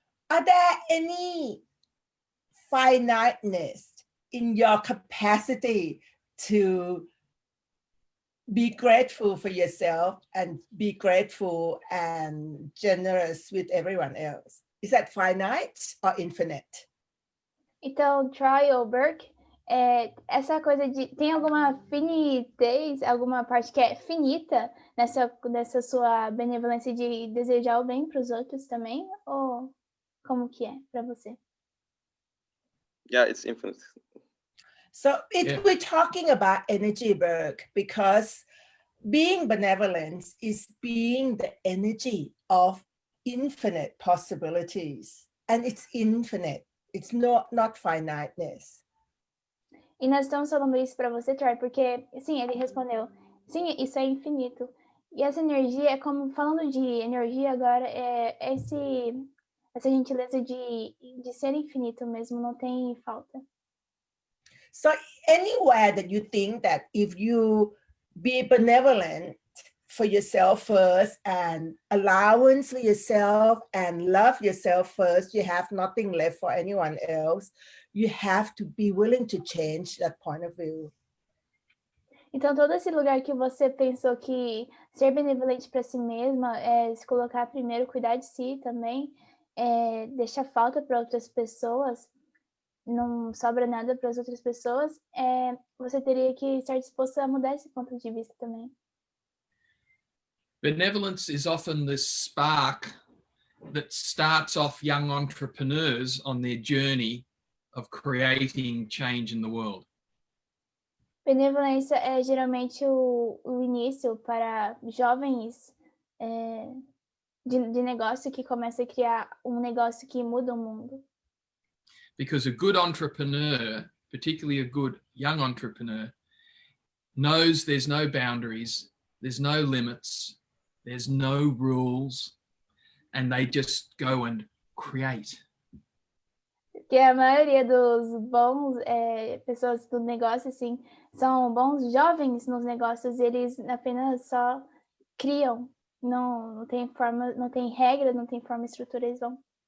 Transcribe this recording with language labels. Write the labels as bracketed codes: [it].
[en] Are there any finiteness in your capacity to be grateful for yourself and be grateful and generous with everyone else? Is that finite or infinite? [pt] Então, Troy ou Burke, essa coisa de... Tem alguma finitez, alguma parte que é finita nessa sua benevolência de desejar o bem para os outros também? Ou como que é para você? [en] Yeah, it's infinite. So we're talking about energy, Burke, because being benevolent is being the energy of infinite possibilities, and it's infinite. It's not finiteness. [pt] E nós estamos falando isso para você, Troy, porque, sim, ele respondeu, sim, isso é infinito. E essa energia, falando de energia agora, essa gentileza de ser infinito mesmo, não tem falta. [en] So anywhere that you think that if you be benevolent for yourself first and allowance for yourself and love yourself first, you have nothing left for anyone else. You have to be willing to change that point of view. [pt] Então, todo esse lugar que você pensou que ser benevolente para si mesma é se colocar primeiro, cuidar de si também, deixar falta para outras pessoas, não sobra nada para as outras pessoas, você teria que estar disposto a mudar esse ponto de vista também. [en] Benevolence is often the spark that starts off young entrepreneurs on their journey of creating change in the world. [pt] Benevolência é geralmente o início para jovens de negócio que começam a criar negócio que muda o mundo. [en] Because a good entrepreneur, particularly a good young entrepreneur, knows there's no boundaries, there's no limits, there's no rules, and they just go and create. [pt] Que a maioria dos bons pessoas do negócio, assim, são bons jovens nos negócios, eles apenas só criam, não tem forma, não tem regra, não tem forma, estrutura, eles vão.